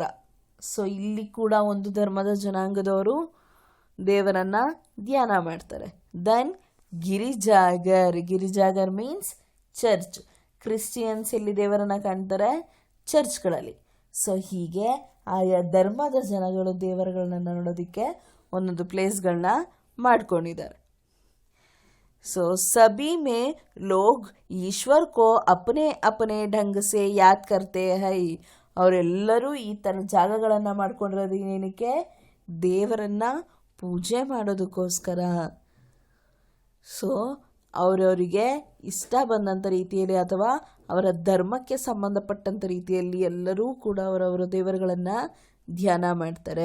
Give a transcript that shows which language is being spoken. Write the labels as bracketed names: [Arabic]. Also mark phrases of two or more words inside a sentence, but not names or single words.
[Kannada] ಸೊ ಇಲ್ಲಿ ಕೂಡ ಒಂದು ಧರ್ಮದ ಜನಾಂಗದವರು ದೇವರನ್ನ ಧ್ಯಾನ ಮಾಡ್ತಾರೆ. [English] then girijaghar, girijaghar means church. [Kannada] ಕ್ರಿಶ್ಚಿಯನ್ಸ್ ಎಲ್ಲಿ ದೇವರನ್ನ ಕಾಣ್ತಾರೆ, ಚರ್ಚ್ಗಳಲ್ಲಿ. ಸೊ ಹೀಗೆ ಆಯಾ ಧರ್ಮದ ಜನಗಳು ದೇವರುಗಳನ್ನ ನೋಡೋದಕ್ಕೆ ಒಂದೊಂದು ಪ್ಲೇಸ್ಗಳನ್ನ ಮಾಡ್ಕೊಂಡಿದ್ದಾರೆ. [Hindi] सो सभी में लोग ईश्वर को अपने अपने ढंग से याद करते हैं. [Kannada] ಅವರೆಲ್ಲರೂ ಈ ಥರ ಜಾಗಗಳನ್ನು ಮಾಡ್ಕೊಂಡಿರೋದು ಏನಕ್ಕೆ, ದೇವರನ್ನ ಪೂಜೆ ಮಾಡೋದಕ್ಕೋಸ್ಕರ. ಸೊ ಅವರವರಿಗೆ ಇಷ್ಟ ಬಂದಂಥ ರೀತಿಯಲ್ಲಿ ಅಥವಾ ಅವರ ಧರ್ಮಕ್ಕೆ ಸಂಬಂಧಪಟ್ಟಂಥ ರೀತಿಯಲ್ಲಿ ಎಲ್ಲರೂ ಕೂಡ ಅವರವರ ದೇವರುಗಳನ್ನು ಧ್ಯಾನ ಮಾಡ್ತಾರೆ.